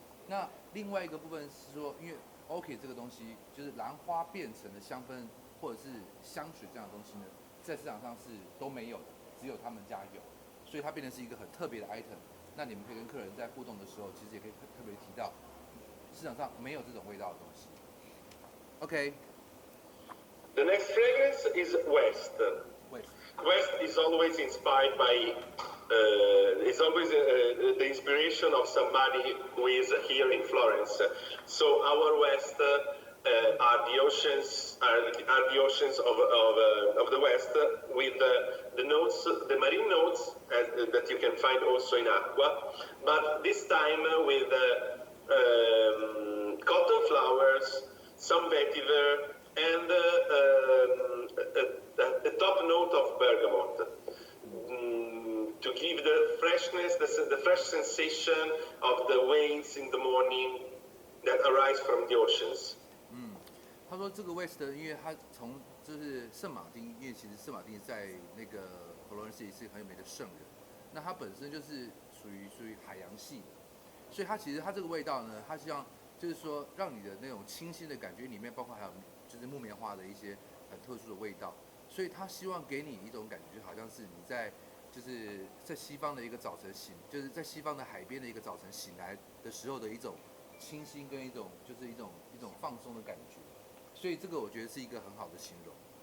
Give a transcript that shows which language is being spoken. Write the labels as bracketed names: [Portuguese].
[Chinese] 那另外一个部分是说，因为 orchid 这个东西就是兰花变成的香氛或者是香水这样的东西呢，在市场上是都没有的，只有他们家有，所以它变成是一个很特别的 item。那你们可以跟客人在互动的时候，其实也可以特别提到，市场上没有这种味道的东西。 OK。 [English] The next fragrance is West. West is always inspired by, is always the inspiration of somebody who is here in Florence. So our West are the oceans, of the West with the notes, the marine notes that you can find also in aqua, but this time with cotton flowers, some vetiver, and the top note of bergamot to give the freshness, the fresh sensation of the waves in the morning that arise from the oceans. [Chinese] 他说这个 West， 因为他从就是圣马丁，因为其实圣马丁在那个佛罗伦斯也是很有名的圣人，那它本身就是属于海洋系的，所以它其实它这个味道呢，它希望就是说让你的那种清新的感觉里面，包括还有就是木棉花的一些很特殊的味道，所以他希望给你一种感觉，就好像是你在就是在西方的一个早晨就是在西方的海边的一个早晨醒来的时候的一种清新跟一种就是一种放松的感觉，所以这个我觉得是一个很好的形容。